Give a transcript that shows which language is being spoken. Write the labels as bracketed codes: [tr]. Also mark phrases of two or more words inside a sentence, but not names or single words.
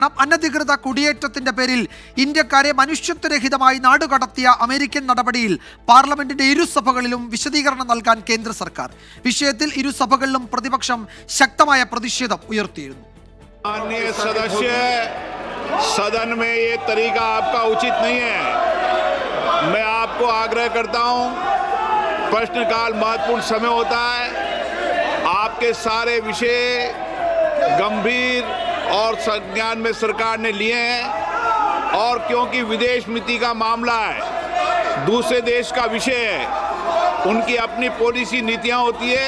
[ml] അനധികൃത കുടിയേറ്റത്തിന്റെ പേരിൽ ഇന്ത്യക്കാരെ മനുഷ്യത്വരഹിതമായി നാടുകടത്തിയ അമേരിക്കൻ നടപടിയിൽ പാർലമെന്റിന്റെ ഇരുസഭകളിലും വിശദീകരണം നൽകാൻ കേന്ദ്ര സർക്കാർ. വിഷയത്തിൽ ഇരുസഭകളിലും പ്രതിപക്ഷം ശക്തമായ പ്രതിഷേധം ഉയർത്തിയിരുന്നു. [hi] सदन में ये तरीका आपका उचित नहीं है. मैं आपको आग्रह करता हूं, प्रश्नकाल महत्वपूर्ण समय होता है. आपके सारे विषय गंभीर और संज्ञान में सरकार ने लिए हैं और क्योंकि विदेश नीति का मामला है, दूसरे देश का विषय है, उनकी अपनी पॉलिसी नीतियां होती है.